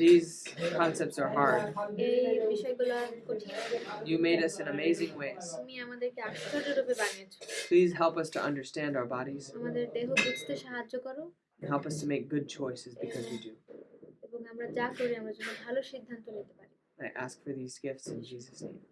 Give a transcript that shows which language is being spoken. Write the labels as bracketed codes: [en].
[en] these concepts are hard. [bn] এই বিষয়গুলো কঠিন [en] You made us in amazing ways. [bn] তুমি আমাদেরকে আশ্চর্যরূপে বানিয়েছো [en] Please help us to understand our bodies [bn] আমাদের দেহ বুঝতে সাহায্য করো [en] and help us to make good choices because we do. [bn] এবং আমরা যা করি আমরা যেন ভালো সিদ্ধান্ত নিতে পারি [en] I ask for these gifts in Jesus' name.